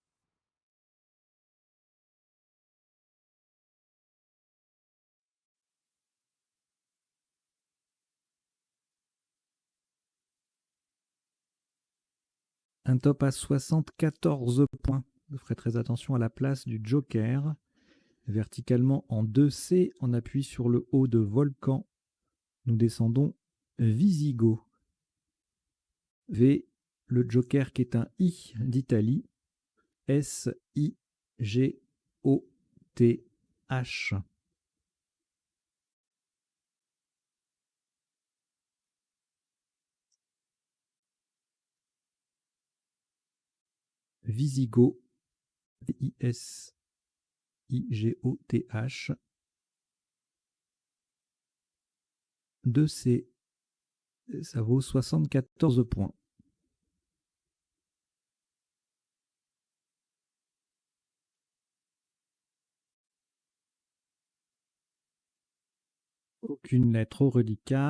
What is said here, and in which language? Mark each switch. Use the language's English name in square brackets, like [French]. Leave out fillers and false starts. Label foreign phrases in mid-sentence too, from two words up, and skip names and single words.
[French] Un top à 74 points. Vous ferez très attention à la place du Joker. Verticalement en 2C, on appuie sur le haut de Volcan. Nous descendons Visigoth. V, le Joker qui est un I d'Italie. S-I-G-O-T-H. Visigoth. V-I-S-I-G-O-T-H. 2C. Ça vaut 74 points. Aucune lettre au reliquat.